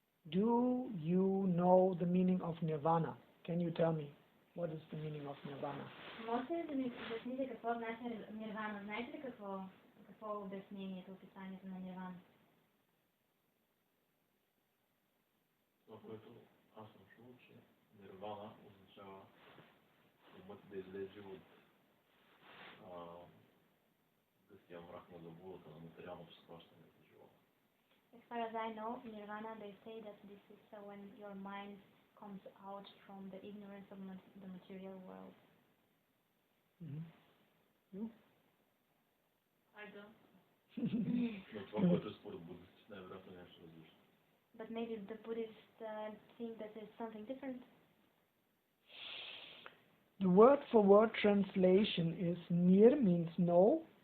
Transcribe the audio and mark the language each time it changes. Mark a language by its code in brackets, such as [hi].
[en] Do you know the meaning of nirvana? Can you tell me what is the meaning of nirvana? [bg] Можете ли да ми обясните какво значи нирвана? Знаете ли какво е обяснението, описанието на нирвана? Това, което аз съм чул, че нирвана означава умът да излезе от гъстия мрак на заблудата на материалното схващане за живота. [en] As far as I know, nirvana, they say that this is when your mind comes out from the ignorance of the material world. You? I don't. [bg] Но това, което е според буддистите, най-вероятно нещо различно. [en] But maybe the Buddhists think that there's something different. The word-for-word translation is nir means no.